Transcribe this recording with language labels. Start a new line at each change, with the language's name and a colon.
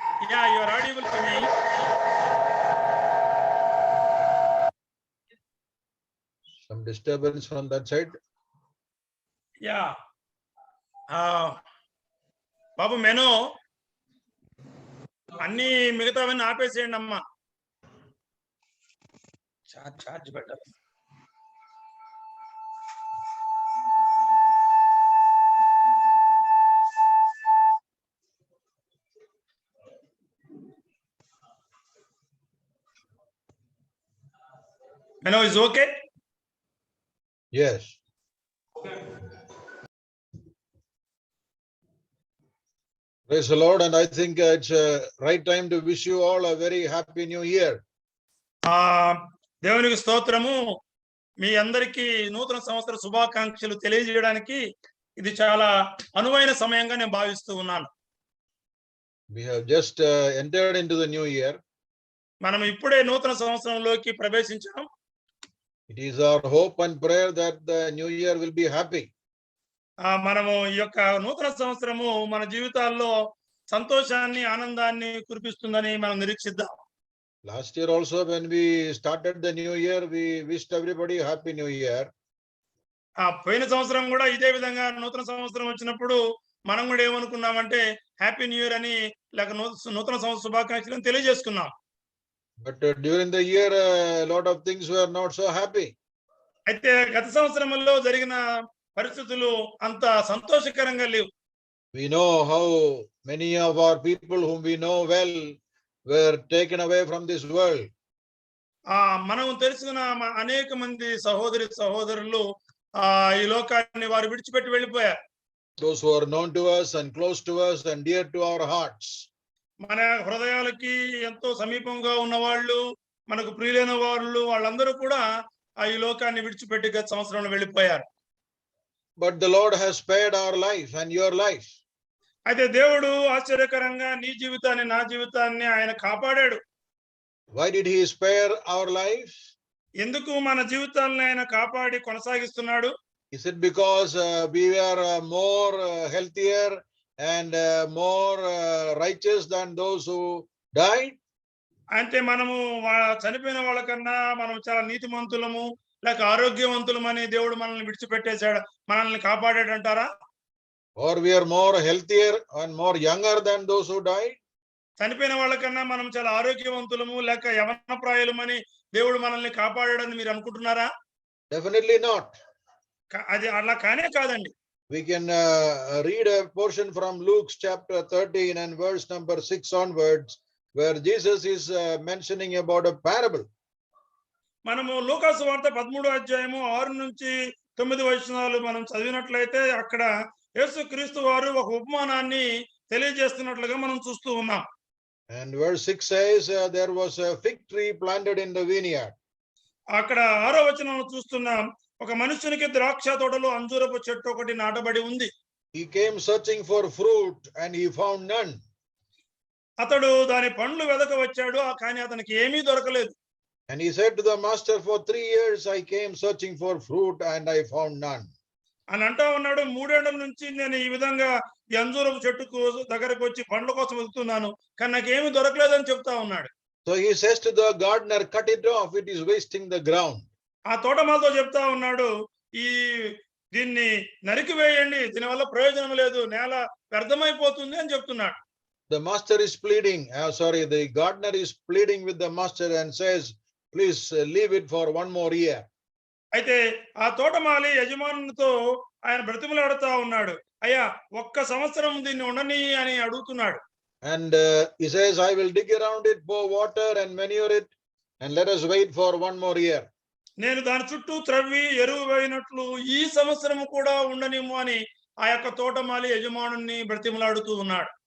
English: Yeah, you are audible to me. Some disturbance from that side? Yeah.
Telugu: Babu menu అన్ని మిగతావన్నీ ఆపేసేయండి అమ్మా.
English: Charge better. Menu is okay? Yes. Praise the Lord, and I think it's a right time to wish you all a very happy new year.
Telugu: దేవునికి స్తోత్రము. మీ అందరికీ నూతన సంవత్సర శుభాకాంక్షలు తెలియజేయడానికి ఇది చాలా అనువైన సమయంగా నేను భావిస్తూ ఉన్నాను.
English: We have just entered into the new year.
Telugu: మనం ఇప్పుడే నూతన సంవత్సరంలోకి ప్రవేశించాం.
English: It is our hope and prayer that the new year will be happy.
Telugu: మనము ఈ యొక్క నూతన సంవత్సరము మన జీవితాల్లో సంతోషాన్ని, ఆనందాన్ని కురిపిస్తుందని మనం నిరీక్షిద్దాం.
English: Last year also, when we started the new year, we wished everybody happy new year.
Telugu: పోయిన సంవత్సరం కూడా ఇదే విధంగా నూతన సంవత్సరం వచ్చినప్పుడు మనం కూడా ఏమనుకున్నామంటే
English: happy new year
Telugu: అని లేక నూతన సంవత్సర శుభాకాంక్షలను తెలియజేసుకున్నాం.
English: But during the year, a lot of things were not so happy.
Telugu: అయితే గత సంవత్సరంలో జరిగిన పరిస్థితులు అంత సంతోషకరంగా లేవు.
English: We know how many of our people whom we know well were taken away from this world.
Telugu: మనం తెలుసుకున్న అనేక మంది సహోదరులు ఈ లోకాన్ని వారు విడిచిపెట్టి వెళ్ళిపోయారు.
English: Those who are known to us and close to us and dear to our hearts.
Telugu: మన హృదయాలకి ఎంతో సమీపంగా ఉన్న వాళ్ళు, మనకు ప్రియులైన వాళ్ళు, వాళ్ళందరూ కూడా ఈ లోకాన్ని విడిచిపెట్టి గత సంవత్సరంలో వెళ్ళిపోయారు.
English: But the Lord has spared our life and your life.
Telugu: అయితే దేవుడు ఆశ్చర్యకరంగా నీ జీవితాన్ని, నా జీవితాన్ని ఆయన కాపాడాడు.
English: Why did he spare our life?
Telugu: ఎందుకు మన జీవితాలను ఆయన కాపాడి కొనసాగిస్తున్నాడు?
English: Is it because we are more healthier and more righteous than those who died?
Telugu: అంటే మనము చనిపోయిన వాళ్ళకన్నా మనం చాలా నీతిమంతులము లేక ఆరోగ్యవంతులమని దేవుడు మనల్ని విడిచిపెట్టేశాడు, మనల్ని కాపాడాడు అంటారా?
English: Or we are more healthier and more younger than those who died?
Telugu: చనిపోయిన వాళ్ళకన్నా మనం చాలా ఆరోగ్యవంతులము లేక యవన ప్రాయులమని దేవుడు మనల్ని కాపాడాడని మీరు అనుకుంటున్నారా?
English: Definitely not.
Telugu: అది అలా కానే కాదండి.
English: We can read a portion from Luke chapter 13 and verse number 6 onwards, where Jesus is mentioning about a parable.
Telugu: మనము లూకాసు వార్త 13వ అధ్యాయము 6 నుంచి 9 వచనాలు మనం చదివినట్లయితే అక్కడ యేసుక్రీస్తు వారు ఒక ఉపమానాన్ని తెలియజేస్తున్నట్లుగా మనం చూస్తూ ఉన్నాం.
English: And verse 6 says, there was a fig tree planted in the vineyard.
Telugu: అక్కడ 6వ వచనంలో చూస్తున్నాం, ఒక మనుషునికి ద్రాక్ష తోటలో అంజూరపు చెట్టు ఒకటి నాటబడి ఉంది.
English: He came searching for fruit and he found none.
Telugu: అతడు దాని పండ్లు వెదక వచ్చాడు, కానీ అతనికి ఏమీ దొరకలేదు.
English: And he said to the master, for 3 years I came searching for fruit and I found none.
Telugu: అని అంటా ఉన్నాడు, 3 ఏళ్ల నుంచి నేను ఈ విధంగా ఈ అంజూరపు చెట్టుకు దగ్గరకు వచ్చి పండ్ల కోసం వెతుకుతున్నాను, కానీ నాకు ఏమీ దొరకలేదని చెప్తా ఉన్నాడు.
English: So he says to the gardener, cut it off, it is wasting the ground.
Telugu: ఆ తోటమాలతో చెప్తా ఉన్నాడు, దీన్ని నరికివేయండి, దీనివల్ల ప్రయోజనం లేదు, నేల వ్యర్థమైపోతుంది అని చెప్తున్నాడు.
English: The master is pleading, the gardener is pleading with the master and says, please leave it for 1 more year.
Telugu: అయితే ఆ తోటమాలి యజమానునితో ఆయన బ్రతిమలాడుతా ఉన్నాడు, అయ్యా 1 సంవత్సరం దీన్ని ఉండని అని అడుగుతున్నాడు.
English: And he says, I will dig around it, pour water and manure it, and let us wait for 1 more year.
Telugu: నేను దాని చుట్టూ త్రవ్వి ఎరువు వేయినట్లు ఈ సంవత్సరము కూడా ఉండనిమ్ము అని ఆ యొక్క తోటమాలి యజమానుని బ్రతిమలాడుతూ ఉన్నాడు.